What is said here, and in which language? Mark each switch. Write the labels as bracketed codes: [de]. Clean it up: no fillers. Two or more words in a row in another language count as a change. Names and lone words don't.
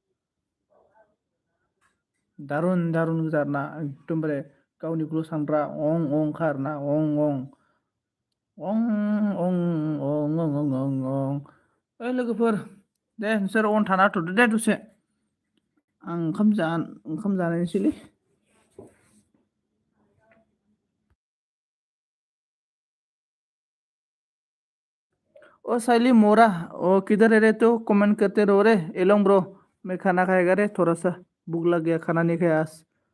[brx] दारुन दारुन गोजा आरोना एकदमबारे गावनिखौल' सानग्रा अं अंखा आरोना अं अं अं अं अं अं अं अं अं ओइ लोगोफोर दे नोंसोर अन थाना होथ'दो दे दसे आं ओंखाम जानायसैलै [hi] ओ साइली मोरा ओ किधर है रे तू कमेंट करते रहो रे एलोंग ब्रो मैं खाना खाएगा रे थोड़ा सा भूख लग गया खाना नहीं खाया आज